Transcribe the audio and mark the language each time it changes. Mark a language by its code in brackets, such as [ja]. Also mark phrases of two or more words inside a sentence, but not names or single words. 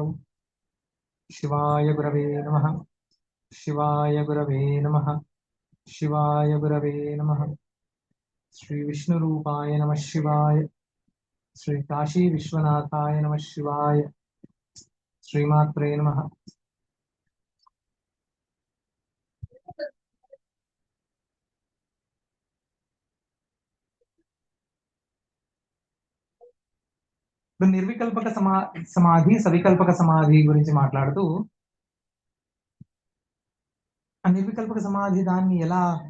[sa] शिवाय गुरवे नमः। शिवाय गुरवे नमः। शिवाय गुरवे नमः। श्री विष्णुरूपाय नमः शिवाय। श्री काशी विश्वनाथाय नमः शिवाय। श्रीमात्रे नमः। [te] ఇప్పుడు నిర్వికల్పక సమాధి సవికల్పక సమాధి గురించి మాట్లాడుతూ ఆ నిర్వికల్పక సమాధి దాన్ని ఎలా